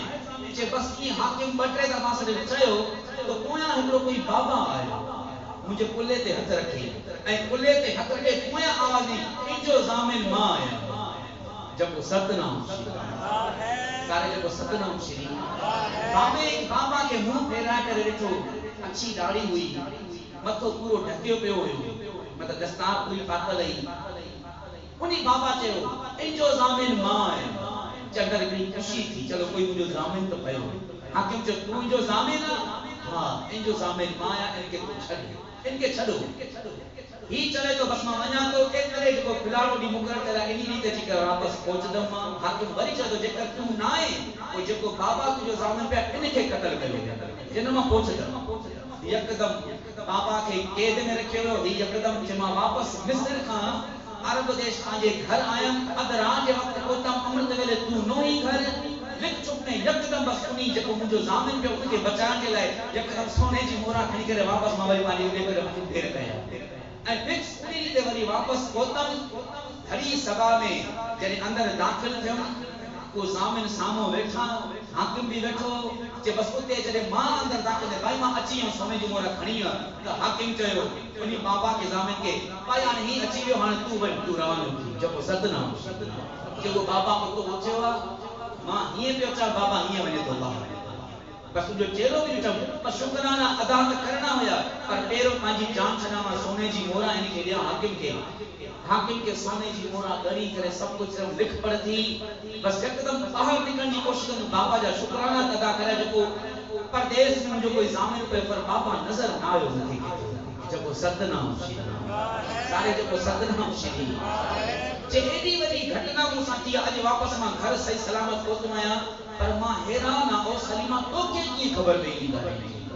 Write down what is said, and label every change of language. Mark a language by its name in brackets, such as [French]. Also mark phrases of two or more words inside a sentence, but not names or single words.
[Sindhi] चए बसि ईअं हाकिम 2-3 दफ़ा सॼो चयो, त पोयां हिकिड़ो कोई बाबा आयो, मुंहिंजे कुल्हे ते हथ रखी ऐं कुल्हे ते हथ रखे पोयां आवाज़ ॾिनी, तुंहिंजो ज़ामिन मां आहियां। जेको सतनाम सारे जेको सतनाम श्री बाबा के मुंह फेराए करे ॾिठो, अच्छी दाढ़ी हुई, मथो पूरो ढकियो पियो हुयो, मतलब दस्तार पूरी पातल हुई। उन्हीं बाबा चयो, तुंहिंजो ज़ामिन मां आहियां। चंदर हिकिड़ी ख़ुशी थी, चलो कोई मुंहिंजो ज़ामिन तो पयो। हाकिम चयो, तूं मुंहिंजो ज़ामिन आहे? हा, तुंहिंजो ज़ामिन मां आहियां, इनखे तूं छॾ, इनखे छॾो। ही चले तो बस मां वञा तो, एतिरे जेको फिलहाल ॾींहुं मुक़ररु कयल आहे, इन ॾींहुं ते अची करे वापसि पहुचंदमि मां। हाकिम वरी चयो, जेकर तूं न आहे, पोइ जेको बाबा तुंहिंजो ज़ामिन पिया, इनखे क़तल कयो, जिन मां पहुचंदमि। यकदम बाबा खे कैद में रखियो वियो। ही यकदम जे मां वापसि मिस्र खां अरब देश पंहिंजे घर आयमि, अधु राति जे वक़्तु पहुतमि, अमृत वेले तूं नो ई घर लिख चुप में यकदम बसि उन जेको मुंहिंजो ज़ामिन पियो उनखे बचाइण जे लाइ यकदम सोने जी मोहरा खणी करे वापसि मां वरी पंहिंजे उॾे करे फेर कया ऐं फिक्स उन ते वरी वापसि पहुतमि। खड़ी सभा में जॾहिं अंदरि दाख़िल थियुमि, को ज़ामिन साम्हूं वेठा, हाकिम भी वेठो, जे बस उते जॾहिं मां अंदरि दाख़िल थियुमि, भाई मां अची वियुमि, सोने जी मोहर खणी वियुमि, त हाकिम चयो उन बाबा के ज़ामिन खे, भाई हाणे ही अची वियो, हाणे तूं वञ, तूं रवानो थी। जेको सतनाम जेको बाबा उतो पहुचियो आहे, मां हीअं पियो चवां, बाबा हीअं वञे थो ॿाहिरि, बसि तुंहिंजो चेहरो बि ॾिठमि, पर शुक्राना अदा त करणा हुया, पर पहिरियों पंहिंजी जान छॾां, मां सोने जी मोहरा इनखे ॾियां हाकिम खे। हाकिम के सोने जी मोहरा ॻणी करे सभु कुझु सिर्फ़ु लिख पढ़ थी, बसि यकदमि ॿाहिरि निकिरण जी कोशिशि कंदुमि, बाबा जा शुक्राना अदा करे, जेको परदेस में मुंहिंजो कोई ज़ामिन पियो, पर बाबा नज़र न आयो मूंखे। जेको सतनाम सारे जेको सतनाम श्री जे एॾी वॾी घटना मूंसां थी, अॼु वापसि मां घर सही सलामत पहुतो आहियां, पर मां हैरान आहियां, ओ सलीमा तोखे कीअं ख़बर पई ॻाल्हि?